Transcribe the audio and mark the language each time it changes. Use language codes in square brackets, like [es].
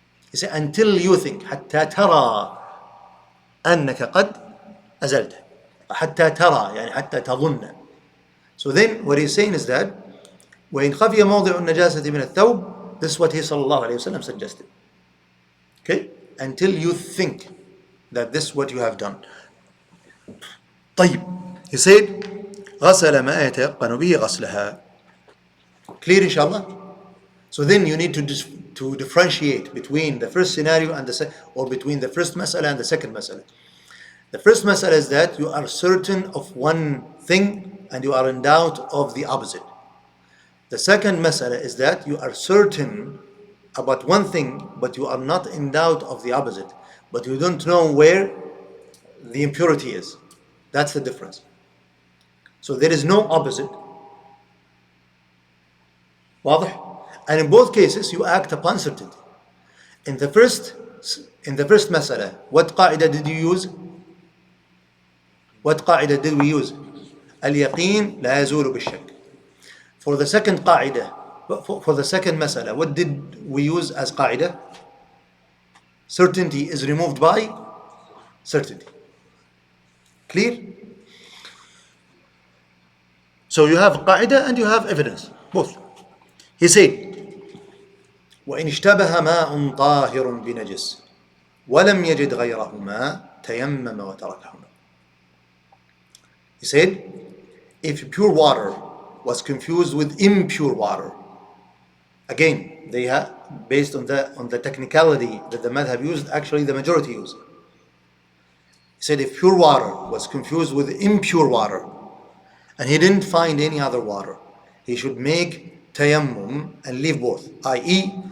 [en] He said until you think. [ar] حتى ترى أنك قد أزلت. حتى ترى يعني حتى تظن. [en] So then what he's saying is that [ar] وإن خفي موضع النجاسة من الثوب. [en] This is what he sallallahu alayhi wa sallam suggested. Okay? Until you think that this is what you have done. [ar] طيب. [en] He said [ar] غسل ما يتيقن به غسلها. [en] Clear inshallah? So then you need to differentiate between the first scenario and or between the first mas'ala and the second mas'ala. The first mas'ala is that you are certain of one thing and you are in doubt of the opposite. The second mas'ala is that you are certain about one thing but you are not in doubt of the opposite, but you don't know where the impurity is. That's the difference. So there is no opposite. [ar] واضح? [en] And in both cases you act upon certainty. In the first mas'ala, what qaida did you use? What qaida did we use? [ar] اليقين لا يزول بالشك. [en] For the second qaida, for the second mas'ala, what did we use as qaida? Certainty is removed by certainty. Clear? So you have qaida and you have evidence, both. He said [ar] وإن اشتبه ماء طاهر بنجس ولم يجد غيرهما تيمم وتركهما. [en] He said if pure water was confused with impure water. Again, they have, based on the technicality that the madhab used, actually the majority used. He said if pure water was confused with impure water and he didn't find any other water, he should make tayammum and leave both, i.e.